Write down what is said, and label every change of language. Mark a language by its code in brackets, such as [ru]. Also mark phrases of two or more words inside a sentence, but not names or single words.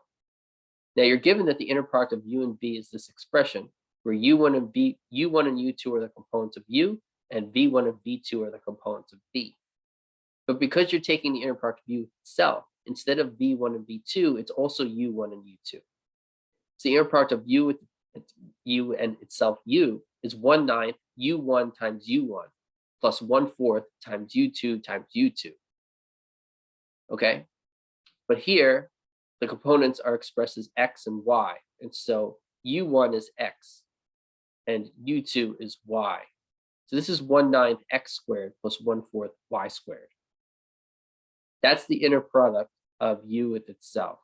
[en] Now you're given that the inner product of u and v is this expression, where u1 and u2 are the components of u, and v1 and v2 are the components of v. But because you're taking the inner product of u itself, instead of v1 and v2, it's also u1 and u2. So the inner product of u with u and itself u is 1/9 u1 times u1 plus 1/4 times u2 times u2. Okay, but here the components are expressed as x and y, and so u1 is x and u2 is y. So this is 1/9 x squared plus 1/4 y squared. That's the inner product of u with itself.